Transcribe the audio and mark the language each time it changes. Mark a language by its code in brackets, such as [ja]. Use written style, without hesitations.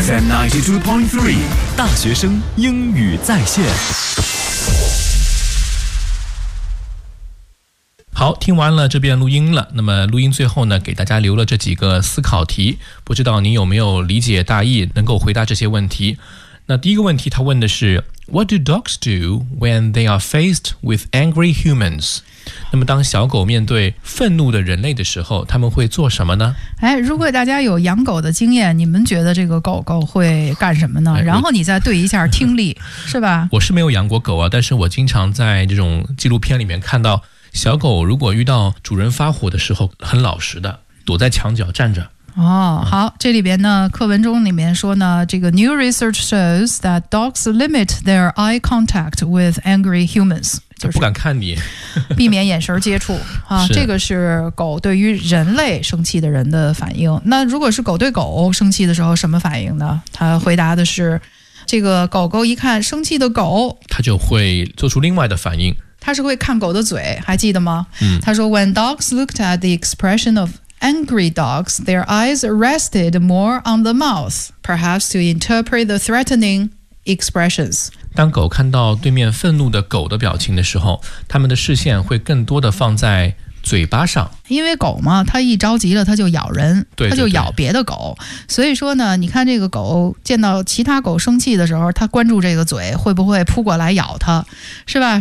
[zh] FM 92.3 大学生英语在线。好，听完了这边录音了，那么录音最后呢，给大家留了这几个思考题，不知道你有没有理解大意，能够回答这些问题。那第一个问题他问的是 [en] What do dogs do when they are faced with angry humans? [zh] 那么当小狗面对愤怒的人类的时候，他们会做什么呢？哎，如果大家有养狗的经验，你们觉得这个狗狗会干什么呢？哎，然后你再对一下听力，是吧？我是没有养过狗啊，但是我经常在这种纪录片里面看到，小狗如果遇到主人发火的时候，很老实的，躲在墙角站着。哦，好，这里边呢，课文中里面说呢，这个 [en] new research shows that dogs limit their eye contact with angry humans， [zh] 就是不敢看你，避免眼神接触啊。这个是狗对于人类生气的人的反应。那如果是狗对狗生气的时候，什么反应呢？他回答的是，这个狗狗一看生气的狗，它就会做出另外的反应。它是会看狗的嘴，还记得吗？嗯，他说 [en] when dogs looked at the expression of angry dogs, their eyes rested more on the mouth, perhaps to interpret the threatening expressions. [zh] 当狗看到对面愤怒的狗的表情的时候，他们的视线会更多的放在嘴巴上。因为狗嘛，它一着急了，它就咬人，它就咬别的狗。所以说呢，你看这个狗见到其他狗生气的时候，它关注这个嘴会不会扑过来咬它，是吧？